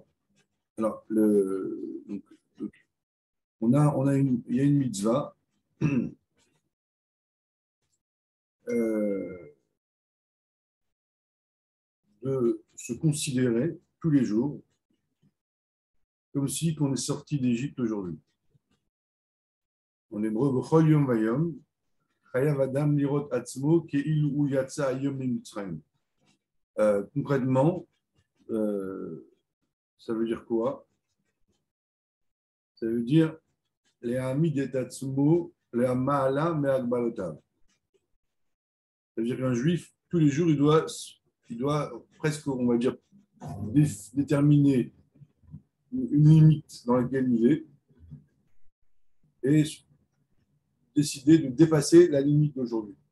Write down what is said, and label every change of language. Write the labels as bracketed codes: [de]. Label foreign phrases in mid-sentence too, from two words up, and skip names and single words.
[fr] Alors, donc, il y a une mitzvah de se considérer tous les jours comme si on est sorti d'Égypte aujourd'hui. En hébreu, [he] בכל יום ויום חייב אדם לראות עצמו כאילו יצא היום ממצרים. [fr] Concrètement, ça veut dire quoi? Ça veut dire [he] להעמיד את עצמו למעלה מהגבלותיו. [fr] Ça veut dire qu'un juif, tous les jours, il doit presque, on va dire, déterminer une limite dans laquelle il est et décider de dépasser la limite d'aujourd'hui.